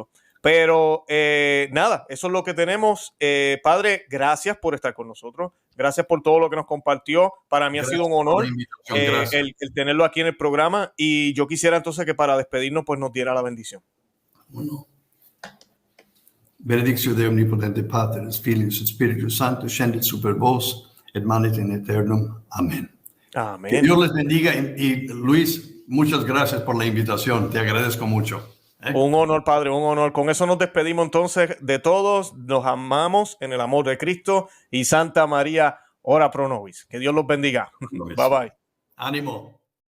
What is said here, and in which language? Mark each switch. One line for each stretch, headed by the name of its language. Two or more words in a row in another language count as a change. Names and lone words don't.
Spanish: Pero nada, eso es lo que tenemos. Padre, gracias por estar con nosotros, gracias por todo lo que nos compartió. Para mí ha sido un honor el tenerlo aquí en el programa, y yo quisiera entonces que para despedirnos pues nos diera la bendición. Bueno.
Latin: Benedictio Dei omnipotente Pater, Filius et Spiritus Sanctus, scendit super vos, et manet in aeternum.
Spanish: Amén. Amén. Que Dios les bendiga. Y Luis, muchas gracias por la invitación. Te agradezco mucho. Un honor, Padre, un honor. Con eso nos despedimos entonces de todos. Nos amamos en el amor de Cristo, y Santa María,
Latin: ora pro nobis.
Spanish: Que Dios los bendiga.
English: Bye bye.
Spanish: Ánimo.